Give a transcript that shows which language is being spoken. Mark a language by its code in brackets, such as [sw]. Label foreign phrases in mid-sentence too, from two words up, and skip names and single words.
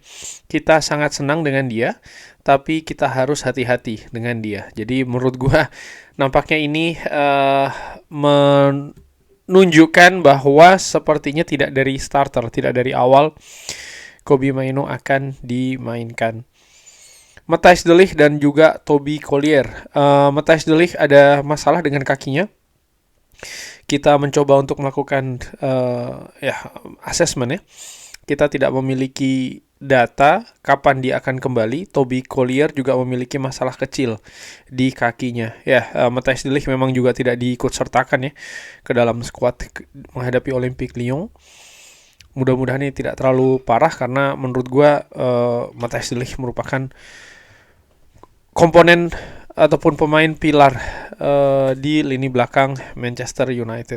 [id] Kita sangat senang dengan dia, tapi kita harus hati-hati dengan dia. Jadi menurut gua nampaknya ini menunjukkan bahwa sepertinya tidak dari starter, tidak dari awal Kobbie Mainoo akan dimainkan. Matthijs de Ligt dan juga Toby Collier. Matthijs de Ligt ada masalah dengan kakinya. Kita mencoba untuk melakukan assessment ya. Kita tidak memiliki data kapan dia akan kembali. Toby Collier juga memiliki masalah kecil di kakinya. Matthijs de Ligt memang juga tidak diikutsertakan ya ke dalam skuad menghadapi Olympique Lyon. Mudah-mudahan ini tidak terlalu parah karena menurut gue Matthijs de Ligt merupakan komponen ataupun pemain pilar di lini belakang Manchester United.